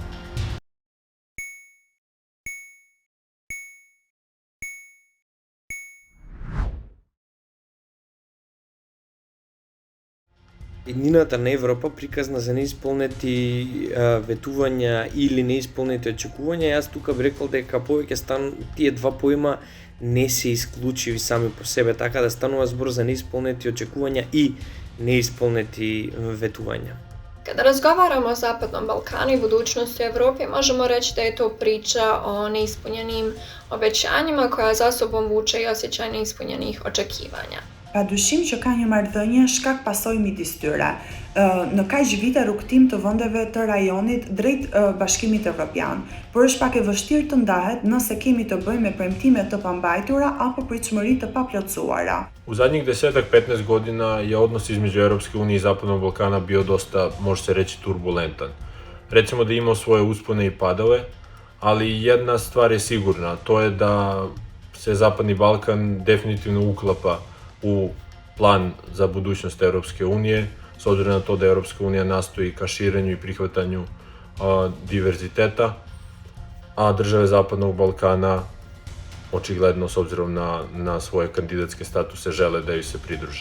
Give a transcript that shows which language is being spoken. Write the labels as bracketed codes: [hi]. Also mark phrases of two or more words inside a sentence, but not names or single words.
[mk] Еднината на Европа приказна за неисполнети ветувања или неисполнети очекувања, јас тука би рекол дека повеќе тие два поима не се исклучиви сами по себе, така да станува збор за неисполнети очекувања и неисполнети ветувања. [bs] Kada razgovaramo o Zapadnom Balkanu i budućnosti Evrope, možemo reći da je to priča o neispunjenim obećanjima koja za sobom vuče i osjećaj neispunjenih očekivanja. [sq] Pa dyshim që ka një marrëdhënie shkak pasojë midis tyre. Në kaq vite rrugtim të vendeve të rajonit drejt Bashkimit Evropian, por është pak e vështirë të ndahet nëse kemi të bëjmë me premtime të pambajtura apo pritshmëri të paplotësuara. [hr] U zadnjih 10-15 godina je odnos između Europske unije i Zapadnog Balkana bio dosta, može se reći, turbulentan. Recimo da je imao svoje uspone i padove, ali jedna stvar je sigurna, to je da se Zapadni Balkan definitivno uklapa u plan za budućnost Europske unije, s obzirom na to da Europska unija nastoji ka širenju i prihvatanju diverziteta, a države Zapadnog Balkana očigledno, s obzirom na svoje kandidatske statuse, žele da ju se pridruže.